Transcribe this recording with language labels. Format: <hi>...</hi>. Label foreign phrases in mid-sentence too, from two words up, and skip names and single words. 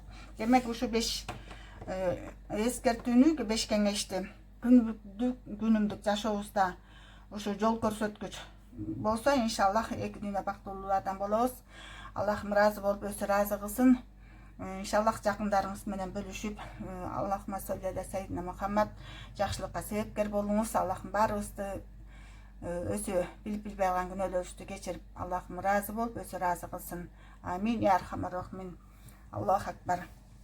<ky>Демек ушу 5 эскертүүнү, 5 кеңешти күнүмдүк жашообузда ушу жол көрсөткүч болсо, иншаллах эки дүйнө бактылуулардан болобуз. Аллахым ыраазы болуп өзү ыраазы кылсын. Иншаллах жакындарыңыз менен бөлүшүп,</ky> <ar>اللهم صل على سيدنا محمد</ar> <ky>жакшылыкка себепкер болуңуз. Аллахым баарыбызды өзү билип билбей калган күнөөлөрүбүздү кечирип, Аллахым ыраазы болуп өзү ыраазы кылсын.</ky> <ar>آمين يا أرحم الراحمين. الله أكبر.</ar>